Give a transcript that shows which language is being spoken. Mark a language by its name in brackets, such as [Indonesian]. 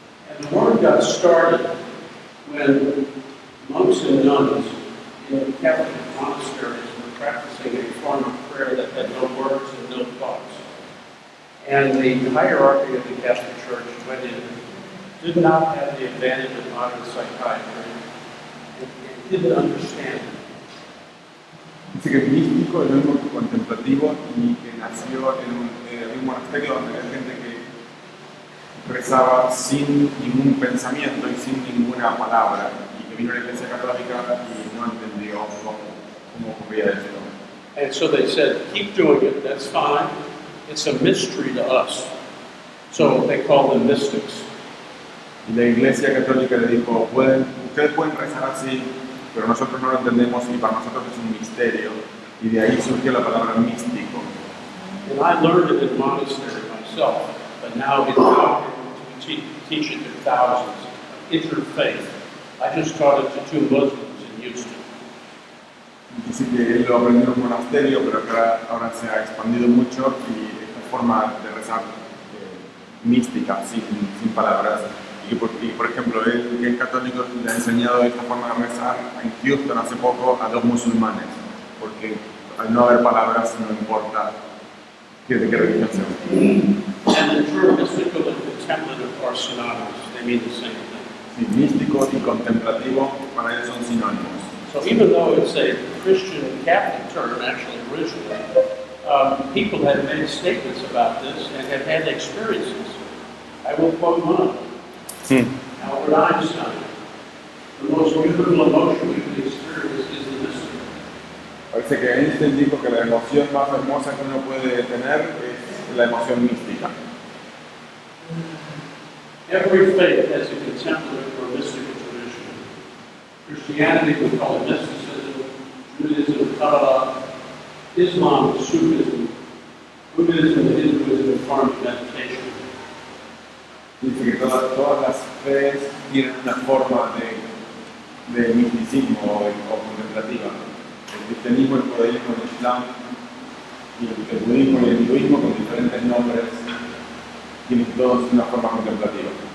[English] And the word got started when monks and nuns in Catholic monasteries were practicing a form of prayer that had no words and no thoughts. And the hierarchy of the Catholic Church went in, did not have the advantage of modern psychiatry, and didn't understand it. [Spanish] Dice que es místico, es lo mismo que contemplativo, y que nació en un monasterio donde había gente que rezaba sin ningún pensamiento y sin ninguna palabra, y que vino a la Iglesia Católica y no entendió cómo ocurría esto. [English] And so they said, keep doing it, that's fine. It's a mystery to us. So they call them mystics. [Spanish] Y la Iglesia Católica le dijo, ustedes pueden rezar así, pero nosotros no lo entendemos y para nosotros es un misterio. Y de ahí surgió la palabra místico. [English] And I learned it in monastery myself, but now it's out to teach it to thousands. Interfaith. I just taught it to 2 Muslims in Houston. [Spanish] Dice que él lo aprendió en un monasterio, pero que ahora se ha expandido mucho y esta forma de rezar mística, sin palabras. Y por ejemplo, él que es católico le ha enseñado esta forma de rezar en Houston hace poco a 2 musulmanes, porque al no haber palabras no importa de qué religión sea. [English] And the term mystical and contemplative are synonymous. They mean the same thing. [Spanish] Sí, místico y contemplativo para él son sinónimos. [English] So even though it's a Christian Catholic term, actually originally, people have made statements about this and have had experiences. I will quote one of them. Albert Einstein. The most beautiful emotion we can experience is the mystical. [Spanish] Parece que Einstein dijo que la emoción más hermosa que uno puede tener es la emoción mística. [English] Every faith has a contemplative or mystical tradition. Christianity, we call it mysticism. Judaism, Kabbalah. Islam, Sufism. Buddhism and Hinduism are forms of meditation. [Spanish] Dice que todas las fees tienen una forma de misticismo o contemplativa. El cristianismo, el judaísmo, el islam y el budismo y el hinduismo con diferentes nombres tienen todos una forma contemplativa.